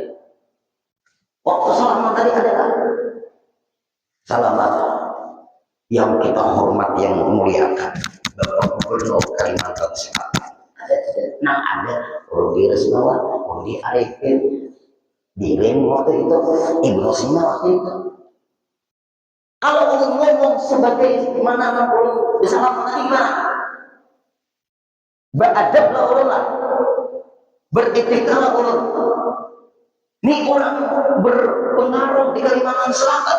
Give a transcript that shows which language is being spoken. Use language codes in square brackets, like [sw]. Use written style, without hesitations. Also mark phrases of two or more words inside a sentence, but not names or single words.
[id] Waktu salaman tadi adalah salaman yang kita hormati, yang muliakan, Bapak Gubernur Kalimantan Selatan. Nah ada Rudi Resnawan, Rudi Arifin, Birin waktu itu, Ibnu Sina waktu itu. [bjn] Kalau ulun ngomong sebagai mana ulun bersama tadi gimana? Beradablah ulun lah, beretika ulun. [id] Ini orang berpengaruh di Kalimantan Selatan.